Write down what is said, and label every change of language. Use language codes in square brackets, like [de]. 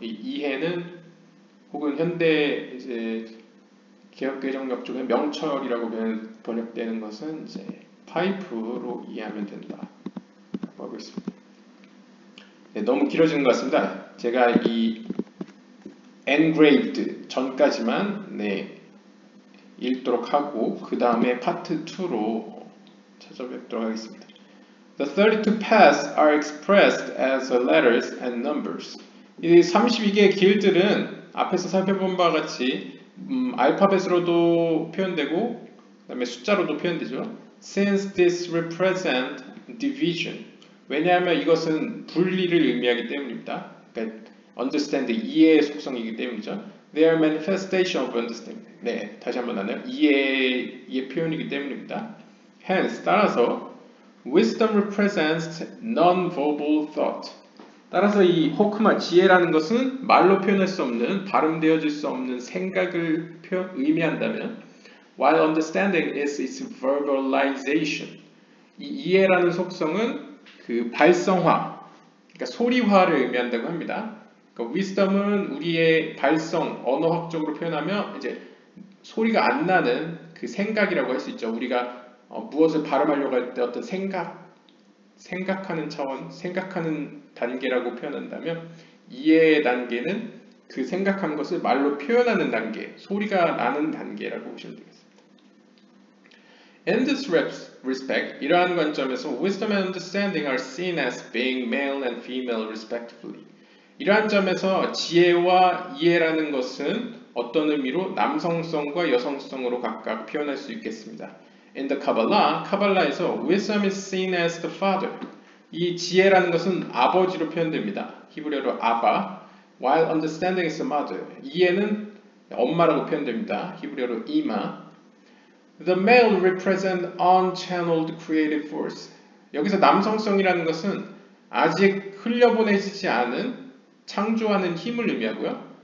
[ko] 이 이해는 혹은 현대 이제 개혁개정력 쪽에 명철이라고 번역되는 것은 이제 파이프로 이해하면 된다. 하고 있습니다. 네, 너무 길어지는 것 같습니다. 제가 이 engraved 전까지만 읽도록 하고 그 다음에 파트 2로 찾아뵙도록 하겠습니다. [en] The 32 paths are expressed as letters and numbers. [ko] 이 32개의 길들은 앞에서 살펴본 바와 같이 알파벳으로도 표현되고 그 다음에 숫자로도 표현되죠. [en] Since this represent division. [ko] 왜냐하면 이것은 분리를 의미하기 때문입니다. 그러니까 understand, 이해의 속성이기 때문이죠. [en] They are manifestation of understanding. [ko] 네, 다시 한번 하네요. 이해의 표현이기 때문입니다. [en] Hence, [ko] 따라서 [en] wisdom represents non-verbal thought. [ko] 따라서 이 호크마 지혜라는 것은 말로 표현할 수 없는, 발음되어질 수 없는 생각을 의미한다면 [en] while understanding is its verbalization. [ko] 이 이해라는 속성은 그 발성화, 그러니까 소리화를 의미한다고 합니다. 그러니까 wisdom은 우리의 발성, 언어학적으로 표현하면 이제 소리가 안 나는 그 생각이라고 할 수 있죠. 우리가 무엇을 발음하려고 할 때 어떤 생각하는 차원, 생각하는 단계라고 표현한다면 이해의 단계는 그 생각한 것을 말로 표현하는 단계, 소리가 나는 단계라고 보시면 되겠습니다. [en] In this respect, [ko] 이러한 관점에서 [en] wisdom and understanding are seen as being male and female respectively. [ko] 이러한 점에서 지혜와 이해라는 것은 어떤 의미로 남성성과 여성성으로 각각 표현할 수 있겠습니다. [en] In the Kabbalah, [ko] 카발라에서 [en] wisdom is seen as the father. [ko] 이 지혜라는 것은 아버지로 표현됩니다. 히브리어로 아바. [en] While understanding is the mother. [ko] 이해는 엄마라고 표현됩니다. 히브리어로 이마. [en] The male represent unchanneled creative force. [ko] 여기서 남성성이라는 것은 아직 흘려보내지지 않은 창조하는 힘을 의미하고요.